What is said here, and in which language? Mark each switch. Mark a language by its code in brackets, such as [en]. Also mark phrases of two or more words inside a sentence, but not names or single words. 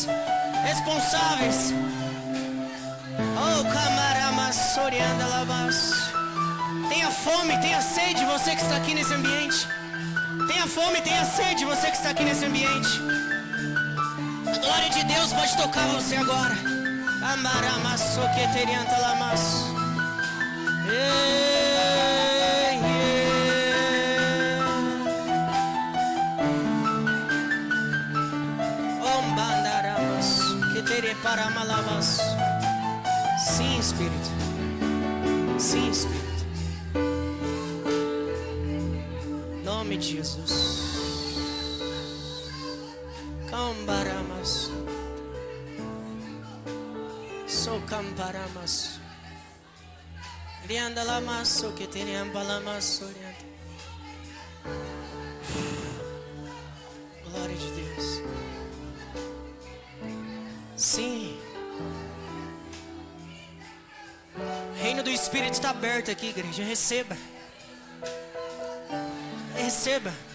[pt] Responsáveis. Oh, camaramassorianda labas. Tenha fome, tenha sede, você que está aqui nesse ambiente. Tenha fome, tenha sede, você que está aqui nesse ambiente. A glória de Deus pode tocar você agora. Camaramassokieterianta lamas. Ombandaramas, quetere paramalabas. Sim, Espírito. Sim, Espírito. Em nome de Jesus. Cambaramas. So camparamas. Rianda lamas, so que teriam palamas, orienta. Glória de Deus. Sim. O reino do Espírito está aberto aqui, igreja. Receba. Receba.